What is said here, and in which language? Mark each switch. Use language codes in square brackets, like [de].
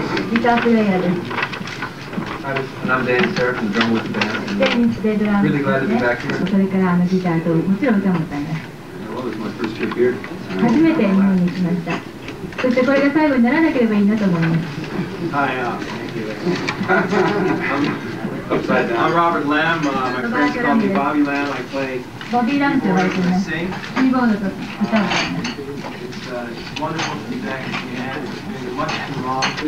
[en] Guitar player です。 And I'm Dan Seraphine, the drummer with the band. Really glad to be back here. [ja] それからギターともちろん歌も歌います。 [en] Well, this is my first trip here. [ja] 初めて日本に来ました。そしてこれが最後にならなければいいなと思います。 [en] Hi, thank you. Upside down. I'm Robert Lamm. My friends call me Bobby Lamm. I play [ja] ボビー・ラムと呼ばれています。キ [en] sing. [ja] ーボードと歌を歌います。 [en] It's wonderful to be back in Japan. It's been much too long.